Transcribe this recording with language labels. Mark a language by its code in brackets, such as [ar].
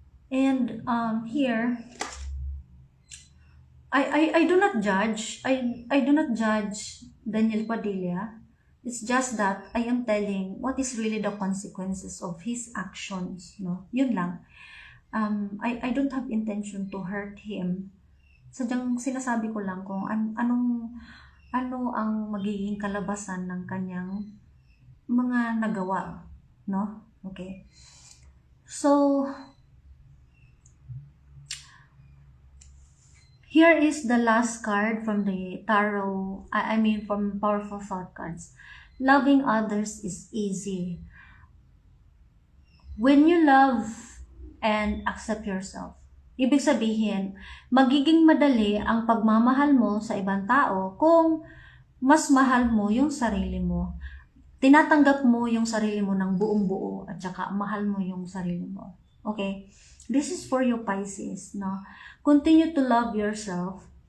[en] And here, I do not judge. I do not judge Daniel Padilla. It's just that I am telling what is really the consequences of his actions, no? [tl] Yun lang. [en] I don't have intention to hurt him. [tl] Sadyang sinasabi ko lang kung ano ang magiging kalabasan ng kanyang mga nagawa, no? [en] Okay. So here is the last card from the tarot, from Powerful Thought cards. Loving others is easy. When you love and accept yourself, [tl] ibig sabihin, magiging madali ang pagmamahal mo sa ibang tao kung mas mahal mo yung sarili mo. Tinatanggap mo yung sarili mo ng buong buo at saka mahal mo yung sarili mo. [en] Okay? This is for you, Pisces, no? Continue to love yourself.